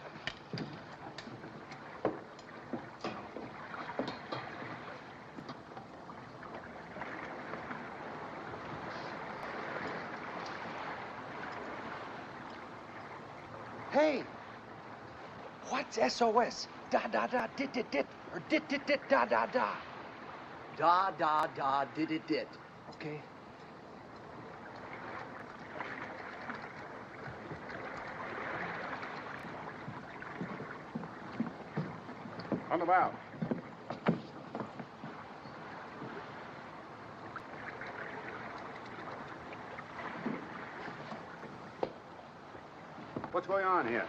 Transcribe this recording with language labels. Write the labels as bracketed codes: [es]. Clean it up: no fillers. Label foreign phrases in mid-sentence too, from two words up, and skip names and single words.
[en] Hey! What's SOS? Da da da dit dit dit or dit dit dit da da da. Da da da dit dit dit. Okay. On the bow. What's going on here?